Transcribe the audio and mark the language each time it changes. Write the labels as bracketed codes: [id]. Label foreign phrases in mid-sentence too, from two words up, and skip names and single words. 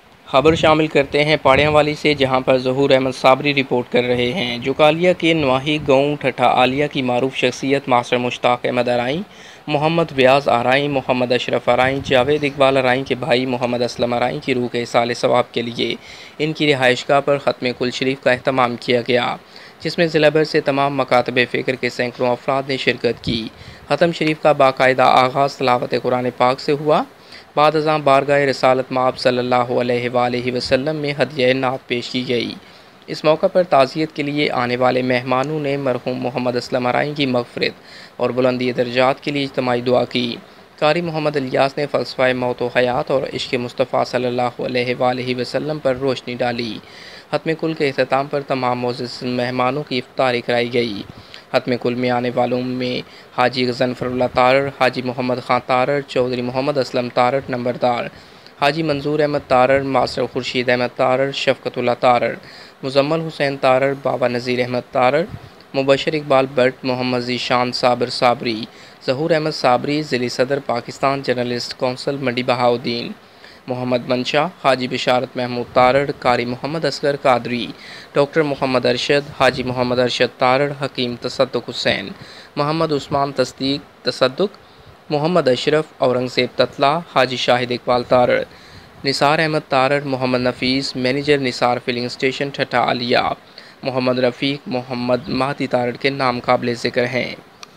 [ur] خبر شامل کرتے ہیں پاڑیاں والی سے، جہاں پر ظہور احمد صابری رپورٹ کر رہے ہیं। جوکالیہ کے نواحی گاؤں ٹھٹھہ عالیہ کی معروف شخصیت ماسٹر مشتاق احمد آرائیں، محمد ویاز آرائیں، محمد اشرف آرائیں، جاوید اقبال آرائیں کے بھائی محمد اسلم آرائیں کی روح کے ایصال ثواب کے لیے ان کی رہائش گاہ پر ختم قل شریف کا اہتمام کیا گیا، جس میں ضلع بھر سے تمام مکاتب فکر کے سینکڑوں افراد نے شرکت کی. ختم شریف کا باقاعدہ آغاز تلاوت قرآن پاک سے ہوا. بعد ازاں بارگاہ رسالت مآب صلی اللہ علیہ وسلم میں ہدیہ نعت پیش کی گئی. اس موقع پر تعزیت کے لیے آنے والے مہمانوں نے مرحوم محمد اسلم آرائیں کی مغفرت اور بلندی درجات کے لیے اجتماعی دعا کی. قاری محمد الیاس نے فلسفہ موت و حیات اور عشق مصطفیٰ صلی اللہ علیہ وسلم پر روشنی ڈالی. ختم قل کے اختتام پر تمام معزز مہمانوں کی افطاری کرائی گئی. ختم قل میں آنے والوں میں حاجی غضنفر اللہ تارڑ، حاجی محمد خان تارڑ، چوہدری محمد اسلم تارڑ نمبردار، حاجی منظور احمد تارڑ، ماسٹر خورشید احمد تارڑ, मास्टर खुर्शीद अहमद तारड़, شفقت اللہ تارڑ، مزمل حسین تارڑ، بابا نذیر احمد تارڑ، مبشر اقبال بھٹ، محمد ذیشان صابر صابری، ظہور احمد صابری, ضلعی صدر پاکستان جرنلسٹ کونسل منڈی بہاؤالدین، محمد منشا، حاجی بشارت محمود تارڑ، قاری محمد اصغر قادری، ڈاکٹر محمد ارشد، حاجی محمد ارشد تارڑ، حکیم تصدق حسین، محمد عثمان تصدیق تصدق، محمد اشرف، اورنگزیب تتلہ، حاجی شاہد اقبال تارڑ، نثار احمد تارڑ، محمد نفیس، مینیجر نثار فلنگ اسٹیشن ٹھٹھہ عالیہ، محمد رفیق، محمد مہدی تارڑ کے نام قابل ذکر ہیں.